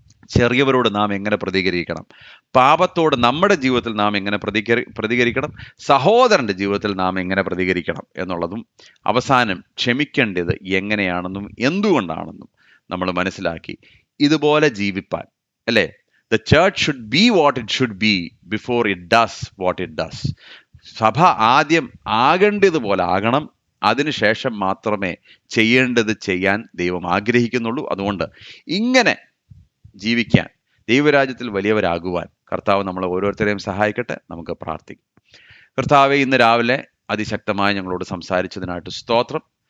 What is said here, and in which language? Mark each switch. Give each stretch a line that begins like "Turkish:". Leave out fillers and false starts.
Malayalam: ചെറിയവരോട് നാം എങ്ങനെ പ്രതികരിക്കണം? പാപത്തോട് നമ്മുടെ ജീവിതത്തിൽ നാം എങ്ങനെ പ്രതികരിക്കണം? സഹോദരന്റെ ജീവിതത്തിൽ നാം എങ്ങനെ പ്രതികരിക്കണം എന്നുള്ളതും, അവസാനം ക്ഷമിക്കേണ്ടത് എങ്ങനെയാണെന്നും എന്തുകൊണ്ടാണെന്നും നമ്മൾ മനസ്സിലാക്കി ഇതുപോലെ ജീവിപ്പാൻ, അല്ലേ?
English: The church should be what it should be before it does what it does.
Malayalam: സഭ ആദ്യം ആകേണ്ടതുപോലെ ആകണം. അതിനുശേഷം മാത്രമേ ചെയ്യേണ്ടത് ചെയ്യാൻ ദൈവം ആഗ്രഹിക്കുന്നുള്ളൂ. അതുകൊണ്ട് ഇങ്ങനെ ജീവിക്കാൻ, ദൈവരാജ്യത്തിൽ വലിയവരാകുവാൻ കർത്താവ് നമ്മളെ ഓരോരുത്തരെയും സഹായിക്കട്ടെ. നമുക്ക് പ്രാർത്ഥിക്കാം. കർത്താവെ, ഇന്ന് രാവിലെ അതിശക്തമായി ഞങ്ങളോട് സംസാരിച്ചതിനായിട്ട് സ്തോത്രം.